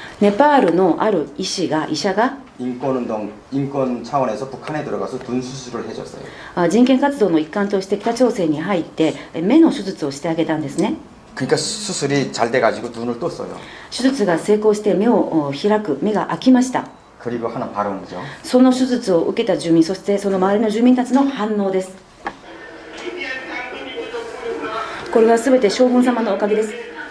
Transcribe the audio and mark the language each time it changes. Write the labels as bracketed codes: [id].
[ja] ネパールのある医者が [ko] 인권 차원에서 북한에 들어가서 눈 수술을 해줬어요. [ja] 人権活動の一環として北朝鮮に入って目の手術をしてあげたんですね [ko] 그러니까 수술이 잘 돼가지고 눈을 떴어요. [ja] 手術が成功して目を開く目が開きました [ko] 그리고 하는 발언이죠. [ja] その手術を受けた住民そしてその周りの住民たちの反応ですこれは全て将軍様のおかげです